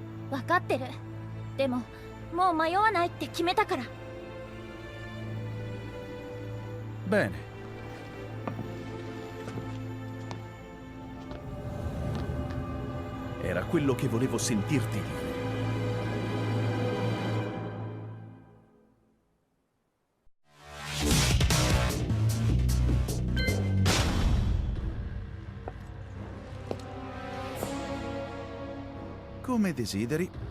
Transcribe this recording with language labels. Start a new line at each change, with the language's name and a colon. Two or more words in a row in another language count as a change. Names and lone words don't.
Japanese: わかってる。でももう迷わないって決めたから。
Italian: Bene. Era quello che volevo sentirti dire. Come desideri.